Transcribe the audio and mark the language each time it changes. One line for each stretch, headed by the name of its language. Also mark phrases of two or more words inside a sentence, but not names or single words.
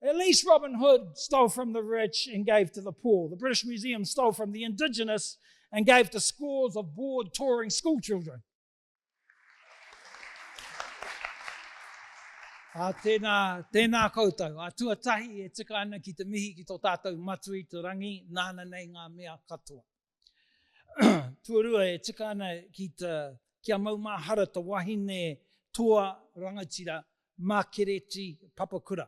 English: At least Robin Hood stole from the rich and gave to the poor. The British Museum stole from the indigenous and gave to scores of bored, touring school children.
Māori: Tēnā koutou. A tuatahi e tika ana ki te mihi ki tō tātou matu i te rangi, nāna nei ngā mea katoa. Tuarua e tika ana ki kia maumahara te wahine toa rangatira Makereti Papakura.